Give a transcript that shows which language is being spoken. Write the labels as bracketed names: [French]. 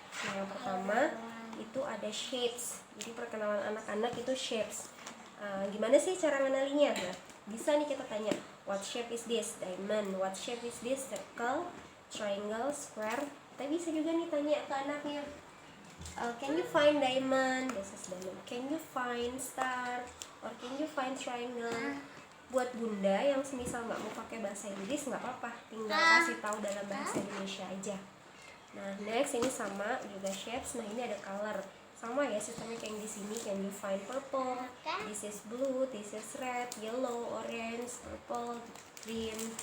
[Indonesian] Nah yang pertama itu ada shapes. Jadi perkenalan anak-anak itu shapes. Gimana sih cara mengenalinya? Nah, bisa nih kita tanya, [English] what shape is this? Diamond. What shape is this? Circle, triangle, square. [Indonesian] Kita bisa juga nih tanya ke anaknya, [English] can you find diamond? This is diamond. Can you find star? Or can you find triangle? [Indonesian] Buat bunda yang semisal nggak mau pakai bahasa Inggris nggak apa-apa, tinggal kasih tahu dalam bahasa Indonesia aja. Nah next ini sama juga shapes. Nah ini ada color, sama ya sistemnya kayak di sini. [English] Can you find purple? This is blue, this is red, yellow, orange, purple, green.